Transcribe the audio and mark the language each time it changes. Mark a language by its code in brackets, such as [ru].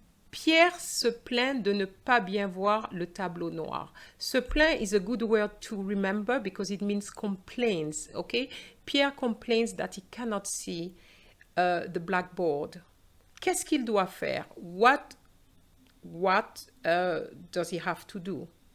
[fr] Pierre se plaint de ne pas bien voir le tableau noir. [en] Se plaint is a good word to remember because it means complains. Okay? Pierre complains that he cannot see the blackboard. [fr] Qu'est-ce qu'il doit faire? [en] What does he have to do?